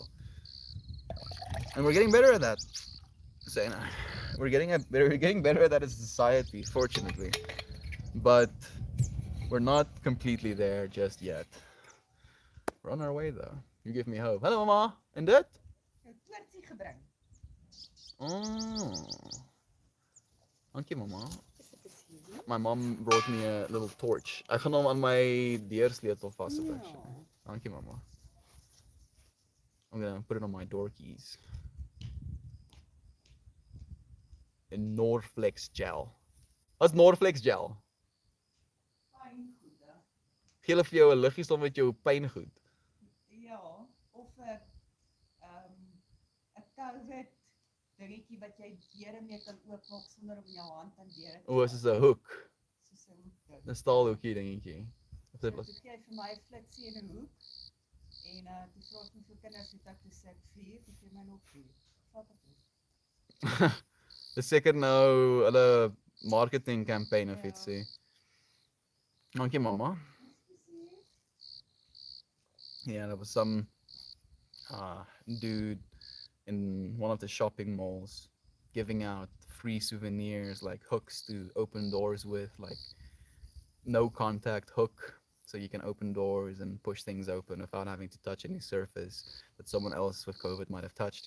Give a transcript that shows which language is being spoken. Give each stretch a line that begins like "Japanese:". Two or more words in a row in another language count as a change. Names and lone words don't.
English: And we're getting better at that. Saying we're getting better at that as a society, fortunately. But we're not completely there just yet. We're on our way though. You give me hope. Hello, mama. And that?
Afrikaans: Jou toortjie gebring.
English: Oh, thank you, mama.
Afrikaans: Is dit is hier?
English: My mom brought me a little torch.
Afrikaans: Ek gaan hom aan my deursleutel vassit Ja.
English: actually. Thank you, mama. I'm gonna put it on my door keys.
Afrikaans: In Norflex gel.
English: What's Norflex gel?
Afrikaans: Pyngoede. Gee hulle vir jou 'n liggie saam met jou pyngoed. Ja, of 'n ehm 'n COVID dingetjie wat jy deure mee kan oopmaak sonder om jou hand aan deure te O, dis 'n hoek. soos 'n hoek. 'n Staalhoekie dingetjie. Of So, dit was toe gee hy vir my 'n flitsie in 'n hoek. En toe vra ek hoeveel kinders het ek, toe sê ek 4, toe gee my nog 4. Vat ek dit. Dis seker nou hulle
English: marketing campaign
Afrikaans: of Ja. ietsie. Dankie, mama.
English: Yeah, there was some dude in one of the shopping malls giving out free souvenirs like hooks to open doors with, like no contact hook, so you can open doors and push things open without having to touch any surface that someone else with COVID might have touched.